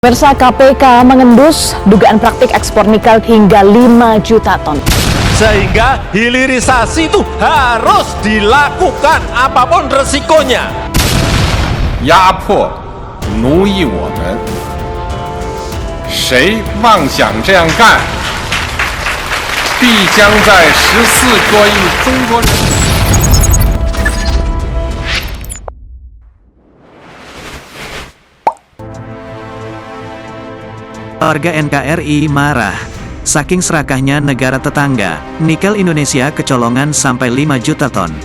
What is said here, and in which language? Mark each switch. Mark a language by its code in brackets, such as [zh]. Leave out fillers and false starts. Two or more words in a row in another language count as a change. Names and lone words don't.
[id] Pemirsa, KPK mengendus dugaan praktik ekspor nikel hingga 5 juta ton. Sehingga hilirisasi itu harus dilakukan apapun resikonya. [zh] 压迫、奴役我们，谁妄想这样干，必将在14个亿中国人。 [id] Warga NKRI marah. Saking serakahnya negara tetangga, nikel Indonesia kecolongan sampai 5 juta ton.